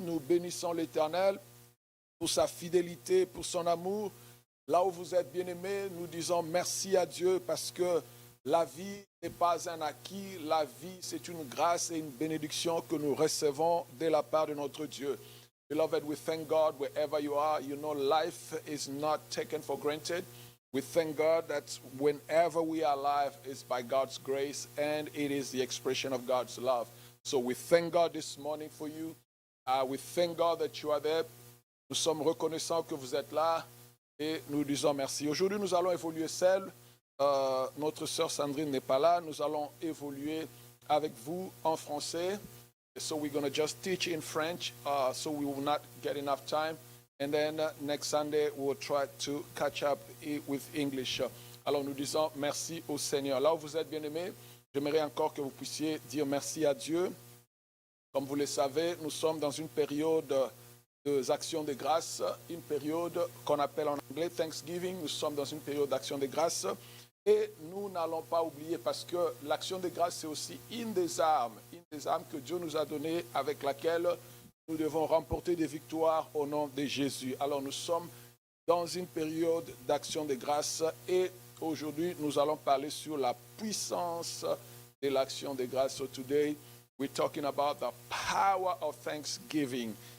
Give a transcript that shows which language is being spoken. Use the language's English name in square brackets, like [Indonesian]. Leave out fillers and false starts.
[French] Nous bénissons l'Éternel pour sa fidélité, pour son amour. Là où vous êtes bien-aimés, nous disons merci à Dieu parce que la vie n'est pas un acquis. La vie, c'est une grâce et une bénédiction que nous recevons de la part de notre Dieu. [English] Beloved, we thank God wherever you are. You know, life is not taken for granted. We thank God that whenever we are alive, it's by God's grace and it is the expression of God's love. So we thank God this morning for you. We thank God that you are there. [French] Nous sommes reconnaissants que vous êtes là et nous disons merci. Aujourd'hui, nous allons évoluer seuls. Notre sœur Sandrine n'est pas là. Nous allons évoluer avec vous en français. [English] So we're going to just teach in French, so we will not get enough time. And then next Sunday, we'll try to catch up with English. [French] Alors nous disons merci au Seigneur. Là où vous êtes bien-aimés, j'aimerais encore que vous puissiez dire merci à Dieu. Comme vous le savez, nous sommes dans une période des actions de grâce, une période qu'on appelle en anglais Thanksgiving. Nous sommes dans une période d'action de grâce. Et nous n'allons pas oublier parce que l'action de grâce, c'est aussi une des armes que Dieu nous a données avec laquelle nous devons remporter des victoires au nom de Jésus. Alors nous sommes dans une période d'action de grâce et aujourd'hui nous allons parler sur la puissance de l'action de grâce. [English] So today we're talking about the power of thanksgiving.